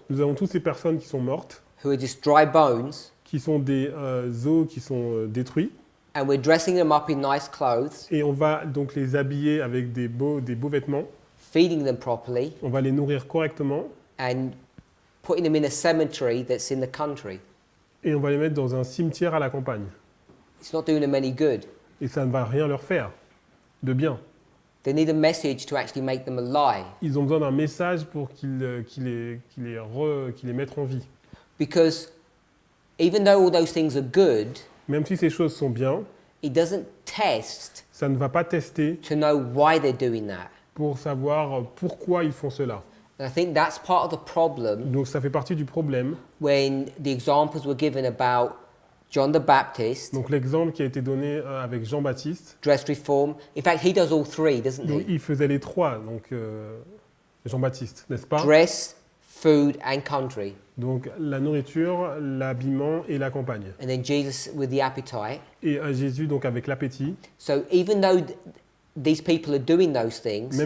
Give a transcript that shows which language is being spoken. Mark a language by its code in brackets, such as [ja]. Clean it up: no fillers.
[fr] nous avons toutes ces personnes qui sont mortes, [en] who are just dry bones, [fr] qui sont des os qui sont détruits, [en] and we're dressing them up in nice clothes, [fr] et on va donc les habiller avec des beaux vêtements, [en] feeding them properly, [fr] on va les nourrir correctement, [en] and putting them in a cemetery that's in the country. [fr] et on va les mettre dans un cimetière à la campagne. [en] It's not doing them any good. [fr] Et ça ne va rien leur faire de bien. [en] They need a message to actually make them alive. [fr] Ils ont besoin d'un message pour qu'ils les mettent en vie. [en] Because even though all those things are good, [fr] Même si ces choses sont bien, [en] it doesn't test [fr] ça ne va pas tester [en] to know why they're doing that. [fr] pour savoir pourquoi ils font cela. [en] And I think that's part of the problem [fr] Donc ça fait partie du problème. [en] when the examples were given about John the Baptist, [fr] Donc l'exemple qui a été donné avec Jean-Baptiste, [en] dress reform. In fact, he does all three, doesn't [fr] donc [en] he? [fr] il faisait les trois, donc Jean-Baptiste, n'est-ce pas? [en] Dress, food, and country. [fr] Donc la nourriture, l'habillement et la campagne. [en] And then Jesus with the appetite. [fr] Et Jésus donc avec l'appétit. [en] So even though these people are doing those things,